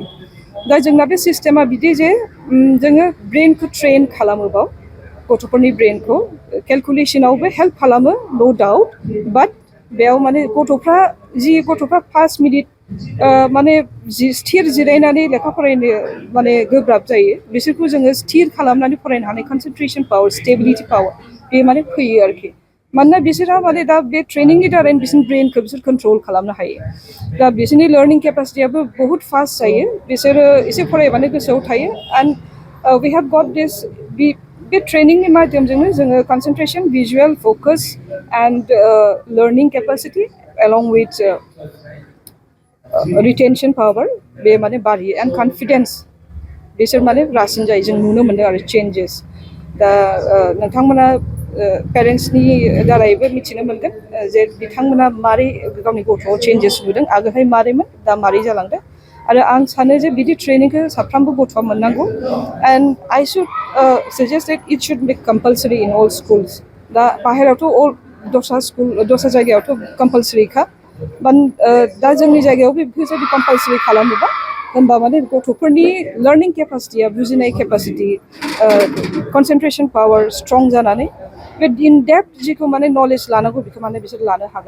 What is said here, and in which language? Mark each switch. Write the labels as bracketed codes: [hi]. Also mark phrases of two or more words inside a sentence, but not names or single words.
[brx] दा जोंना बे सिस्टेमा बिदि जे जोङो ब्रेनखौ ट्रेन खालामोबाव, गथ'फोरनि ब्रेनखौ केलकुलेसनावबो हेल्प खालामो, [en] no doubt, but [brx] बेयाव माने गथ'फ्रा 5 मिनिट माने स्थिर जिरायनानै लेखा फरायनो माने गोब्राब जायो, बिसोरखौ जोङो स्थिर खालामनानै फरायनो हानाय [en] concentration power, stability power [brx] बे माने फैयो आरोखि। मानोना बिसोरहा माने दा बे ट्रेनिंनि दारैनो बिसोरनि ब्रेनखौ बिसोर कन्ट्रल खालामनो हायो। दा बिसोरनि लार्निं केपासिटियाबो बहुत फास्ट जायो, बिसोरो एसे फरायबानो गोसोआव थायो। [en] and we have got this, [brx] बे ट्रेनिंनि माध्यमजोंनो जोङो [en] concentration, visual focus and learning capacity along with retention power [brx] बे माने बारियो, [en] and confidence [brx] बिसोर माने रासिन जायो। जों नुनो मोनदों आरो चेन्जेस। दा नोंथांमोना पेरेन्ट्सनि दारैबो मिथिनो मोनगोन जे बिथांमोना मारै गावनि गथ'आव चेन्जेस नुदों, आगोलहाय मारैमोन, दा मारै जालांदों। आरो आं सानो जे बिदि ट्रेनिंखौ साफ्रोमबो गथ'आ मोननांगौ। [en] and I should suggest that it should be compulsory in all schools. [brx] दा बाहेरायावथ' दस्रा जायगायावथ' कम्पालसरिखा, दा जोंनि जायगायाव बेफोरबायदि कम्पालसरि खालामोबा, होनबा माने गथ'फोरनि लार्निं केपासिटिया, बुजिनाय केपासिटि, [en] concentration power [brx] स्ट्रं जानानै बे [en] in depth [brx] जिखौ माने नलेज लानांगौ बेखौ माने बिसोर लानो हागोन।